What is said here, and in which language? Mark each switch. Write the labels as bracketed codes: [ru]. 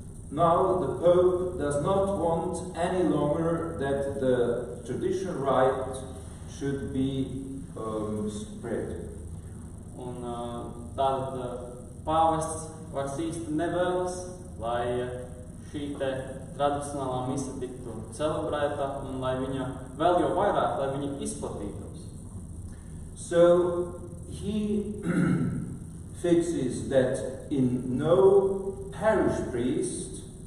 [en] Now the Pope does not want any longer that the traditional right should be spread. [lv] Un tātad pāvests vairs īsti nevēlas, lai šī te tradicionālā mise tiktu celebrēta un lai viņa vēl jau vairāk, lai viņa izplatītos. [en] So he fixes that in no parish priest